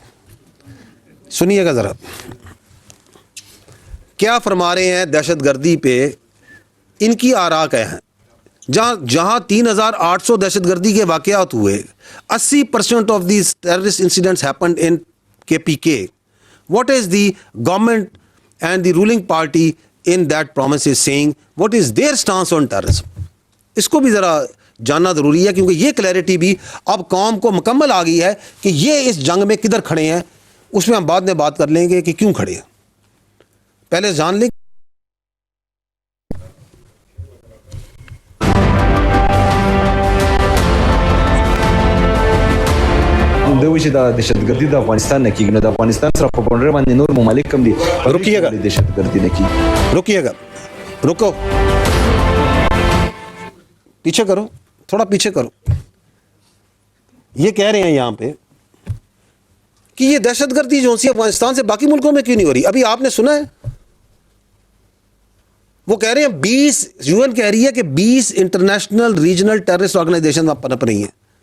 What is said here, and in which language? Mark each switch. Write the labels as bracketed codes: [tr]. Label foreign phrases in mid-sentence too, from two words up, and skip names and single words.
[ur] سنیے گا ذرا کیا فرما رہے ہیں دہشت گردی پہ, ان کی آراء کیا ہیں. جہاں 3,800 دہشت گردی کے واقعات ہوئے, [en] 80% of these terrorist incidents happened in KPK. What is the government and the ruling party in that promise is saying, what is their stance on terrorism. [ur] اس کو بھی ذرا جاننا ضروری ہے, کیونکہ یہ کلیئرٹی بھی اب قوم کو مکمل آ گئی ہے کہ یہ اس جنگ میں کدھر کھڑے ہیں. اس میں ہم بعد میں بات کر لیں گے کہ کیوں کھڑے ہیں, پہلے جان لیں. [ps] دوی چې د دهشتګردي د افغانستان نه کېږي, نو د افغانستان سره په باونډرۍ باندې نور ممالک هم دي. [ur] رکیے گا, [ps] دهشتګردي نه کېږي. [ur] رکیے گا, رکو, پیچھے کرو, تھوڑا پیچھے کرو. یہ کہہ رہے ہیں یہاں پہ کہ یہ دہشت گردی جو سی افغانستان سے باقی ملکوں میں کیوں نہیں ہو رہی. ابھی آپ نے سنا ہے وہ کہہ رہے ہیں 20 UN کہہ رہی ہے کہ 20 [en] international regional terrorist organisation [ur] پنپ رہی ہیں.